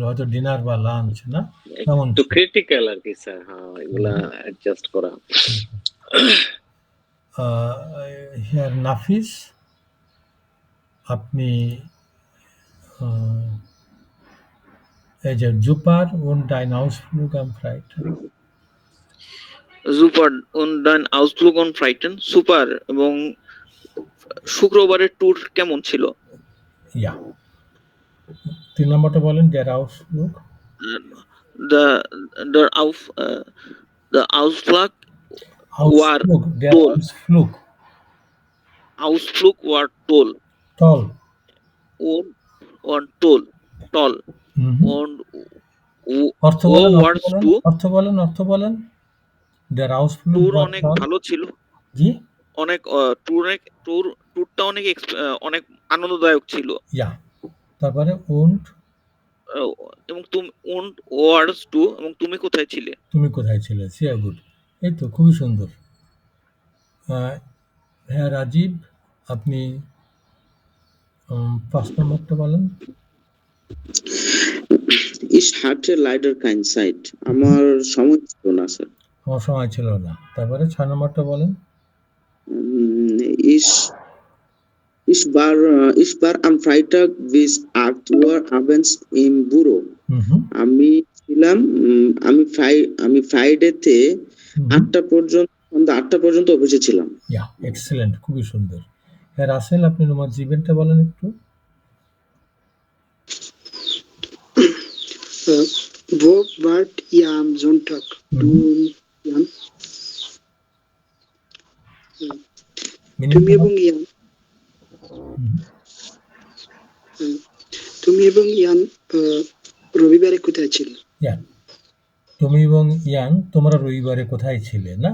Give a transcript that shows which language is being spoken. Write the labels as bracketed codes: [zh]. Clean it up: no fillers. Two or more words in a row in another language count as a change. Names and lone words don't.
[bn] হয়তো ডিনার বা লাঞ্চ, না? কেমন একটু ছিল? ক্রিটিক্যাল আর কি স্যার। হ্যাঁ, এগুলা অ্যাডজাস্ট করা। হিয়ার নাফিস, আপনি এই যে জুপার [de] und ein Ausflug am Freitag. সুপার und ein Ausflug on Freitag, [bn] সুপার। এবং শুক্রবারের ট্যুর কেমন ছিল? Ja. 3 নাম্বারটা বলেন, [de] der Ausflug. Der Ausflug war Der toll. Ausflug war toll. toll. Und toll. Und [bn] অর্থ বলেন, [de] warst du? Der Ausflug [bn] ট্যুর [de] war [bn] অনেক [de] toll. [bn] ভালো ছিল। জি? অনেক ট্যুরটা অনেক আনন্দদায়ক ছিল। Ja. তারপরে und [de] এবং und warst du, [bn] এবং তুমি কোথায় ছিলে? তুমি কোথায় ছিলে? [de] sehr gut. [bn] এই তো খুবই সুন্দর। হ্যাঁ রাজীব, আপনি 5 নম্বরটা বলেন। [de] Ich hatte leider keine Zeit. [bn] আমার সময় ছিল না স্যার। আমার সময় ছিল না। তারপরে 6 নম্বরটা বলেন। [de] Ich war am Freitag bis 8 Uhr abends im Büro. [bn] আমি ফ্রাইডেতে 8টা পর্যন্ত, সন্ধ্যা 8টা পর্যন্ত অফিসে ছিলাম। ইয়া, এক্সেলেন্ট, খুবই সুন্দর। হ্যাঁ রাসেল, আপনি নম্বর 7টা বলেন একটু। [de] Wo wart ihr am Sonntag? Du und Jan? [bn] তুমি এবং ইয়ান রবিবারে কোথায় ছিলে? তুমি এবং ইয়ান তোমরা রবিবারে কোথায় ছিলে, না?